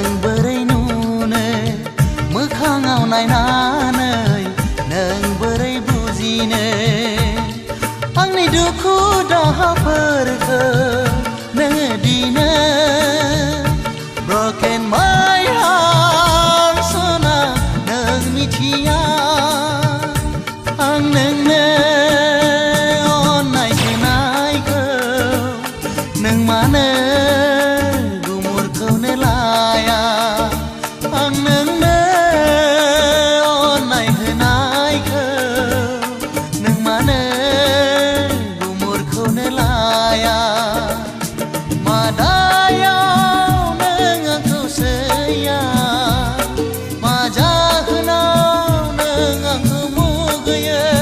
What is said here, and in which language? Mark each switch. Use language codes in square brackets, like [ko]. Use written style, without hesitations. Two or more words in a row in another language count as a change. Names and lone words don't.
[brx] बोरै नुनो मोखाङाव नायनानै नों बोरै बुजिनो आंनि दुखु दाहाफोरखौ नोङो दिनो [en] Broken my heart [brx] सना नों मिथिया आं नोंनो अननाय होनायखौ नों मानो गुमुरखौनो लाया आं नोंनो अननाय होनायखौ नों मानो गुमुरखौनो लाया मा दायाव नों आंखौ सैया मा जाहोनाव नों आंखौ मुगैयो